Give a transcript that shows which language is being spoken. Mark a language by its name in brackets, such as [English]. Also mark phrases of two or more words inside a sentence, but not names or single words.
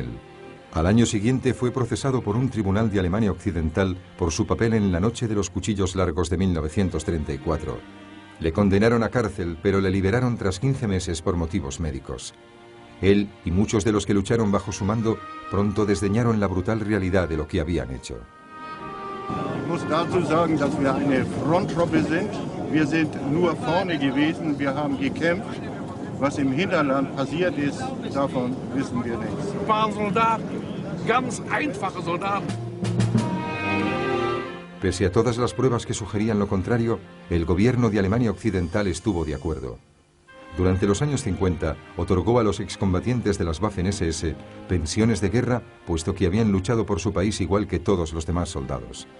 [Spanish] Al año siguiente fue procesado por un tribunal de Alemania Occidental por su papel en la Noche de los Cuchillos Largos de 1934. Le condenaron a cárcel, pero le liberaron tras 15 meses por motivos médicos. Él y muchos de los que lucharon bajo su mando pronto desdeñaron la brutal realidad de lo que habían hecho. [German] muss dazu sagen, dass wir eine Fronttruppe sind. Wir sind nur vorne gewesen, wir haben gekämpft. Was im Hinterland passiert ist, davon wissen wir nichts. Waren Soldaten, ganz einfache Soldaten. [Spanish] Pese a todas las pruebas que sugerían lo contrario, el gobierno de Alemania Occidental estuvo de acuerdo. Durante los años 50, otorgó a los excombatientes de las Waffen-SS pensiones de guerra, puesto que habían luchado por su país igual que todos los demás soldados.